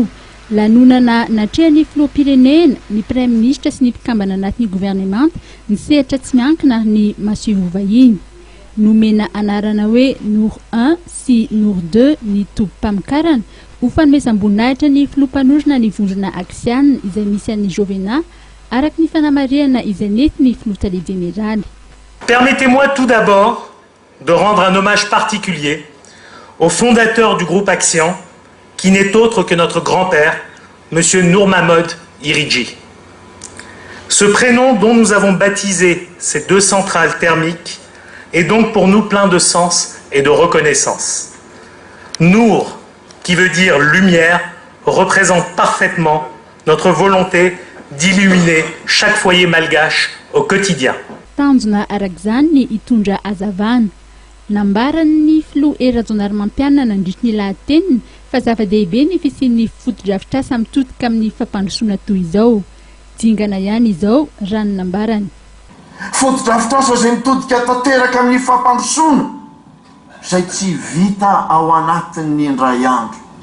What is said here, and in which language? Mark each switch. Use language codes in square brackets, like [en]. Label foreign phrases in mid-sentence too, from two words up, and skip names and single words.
[mg] Lanonana natrehan'ny filoham-pirenena, ny [fr] Premier ministre [mg] sy ny mpikambana anatin'ny gouvernement nisehatra tsy miankina ny masivo vahiny. Nomena anarana hoe Nour 1 sy Nour 2 ny tompam-pamokarana ho fanomezam-boninahitra ny filoham-panorona ny vondrona Axian izay misy an'ny Jovena araky ny fanamariana izay nentin'ny filoha général. [fr] Permettez-moi tout d'abord de rendre un hommage particulier au fondateur du groupe Axian, qui n'est autre que notre grand-père, M. Nour Mahmoud Iridji. Ce prénom dont nous avons baptisé ces deux centrales thermiques est donc pour nous plein de sens et de reconnaissance. Nour, qui veut dire lumière, représente parfaitement notre volonté d'illuminer chaque foyer malgache au quotidien. [mg] Tanjona arak'izany ny hitondra hazavana. Nambaran'ny filoha Rajaonarimampianina nandritry ny lahateniny fa zava-dehibe ny fisian'ny foto-drafitrasa mitodika amin'ny fampandrosoana toy izao. Dingana ihany izao raha ny nambarany. Foto-drafitrasa izay mitodika tanteraka amin'ny fampandrosoana izay tsy vita ao anatin'ny indray andro.